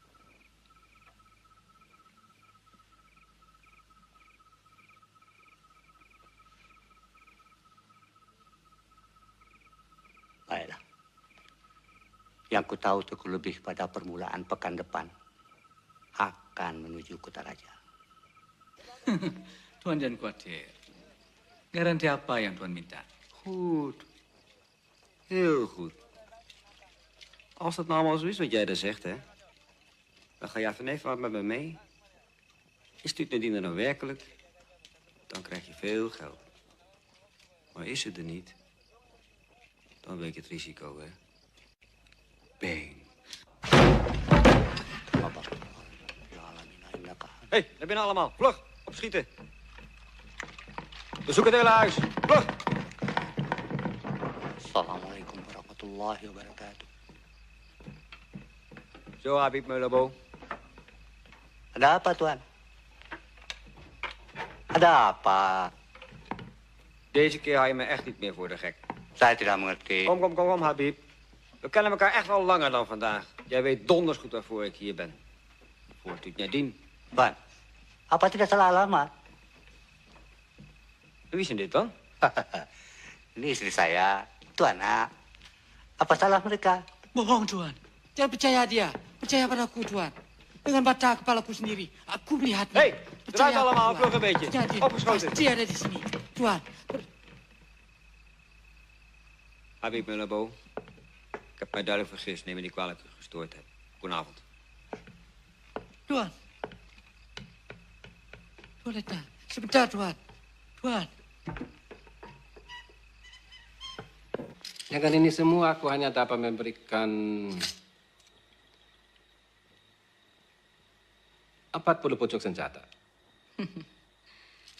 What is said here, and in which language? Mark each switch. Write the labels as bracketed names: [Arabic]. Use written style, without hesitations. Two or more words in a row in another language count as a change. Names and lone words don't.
[Indonesian] Baiklah. Yang ku tahu Teguh lebih pada permulaan pekan depan akan menuju Kutaraja. Tuan jangan khawatir. Garanti apa yang Tuan minta? [Dutch] Goed. Heel goed. Als dat nou allemaal zo is wat jij daar zegt, hè, dan ga jij vanavond wat met me mee. Is stuurt Nadine nou werkelijk, dan krijg je veel geld. Maar is ze er niet, dan weet je het risico, hè. Bang. Hé, daar binnen allemaal. Vlug, opschieten. We zoeken het hele huis. Vlug. [Arabic] السلام عليكم ورحمة الله وبركاته. [Dutch] Zo, Habib Meulabo. [Indonesian] Ada apa, Tuan? Ada apa? [Dutch] Deze keer hou je me echt niet meer voor de gek. [Indonesian] Saya tidak mengerti. [Dutch] Kom, Habib. We kennen elkaar echt wel langer dan vandaag. Jij weet donders goed waarvoor ik hier ben. Voor Cutnya Dien. [Indonesian] Ban, apa tidak salah alamat? [Dutch] Wie is dit dan? [Indonesian] Ini istri saya, Tuan. Apa salah mereka? Bohong, Tuan. Jangan percaya dia. Percaya padaku, Tuan. Dengan mata kepalaku sendiri. Aku melihatnya. [Dutch] Hé, eruit allemaal. Vlug een beetje. Opgeschoten. [Indonesian] Pasti ada di sini. Tuan. Habib Meulabo. [Dutch] Ik heb mij duidelijk vergist. Neem me niet kwalijk dat ik gestoord heb. Goedenavond. [Indonesian] Tuan. Tuan datang. Sebentar, Tuan. Tuan. Dengan ini semua aku hanya dapat memberikan 40 pucuk senjata.